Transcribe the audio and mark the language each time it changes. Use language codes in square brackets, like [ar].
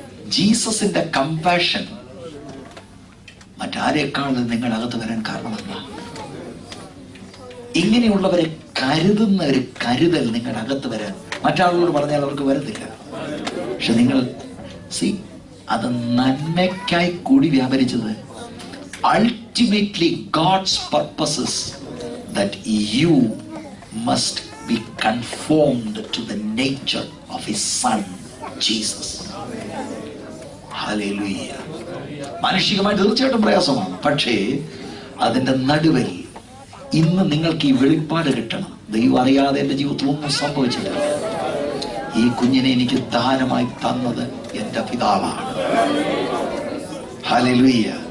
[ml] ജീസസിന്റെ compassion മറ്റാരേക്കാളും നിങ്ങളുടെ അകത്ത് വരാൻ കാരണമെന്താ? ഇങ്ങനെയുള്ളവരെ കരുതുന്ന ഒരു കരുതൽ നിങ്ങളുടെ അകത്ത് വരാൻ മറ്റാളുകളോട് പറഞ്ഞാൽ അവർക്ക് വരത്തില്ല. പക്ഷെ നിങ്ങൾ അത് നന്മയ്ക്കായി കൂടി വ്യാപരിച്ചത്. [en] Ultimately God's purposes that you must be conformed to the nature of his son Jesus. Hallelujah. [ml] മാനുഷികമായി തീർച്ചയായിട്ടും പ്രയാസമാണ്. പക്ഷേ അതിന്റെ നടുവിൽ ഇന്ന് നിങ്ങൾക്ക് ഈ വെളിപ്പാട് കിട്ടണം. ദൈവം അറിയാതെ എന്റെ ജീവിതത്തിൽ ഒന്നും സംഭവിച്ചിട്ടില്ല. ഈ കുഞ്ഞിനെ എനിക്ക് ദാനമായി തന്നത് എന്റെ പിതാവാണ്. ഹല്ലേലൂയ.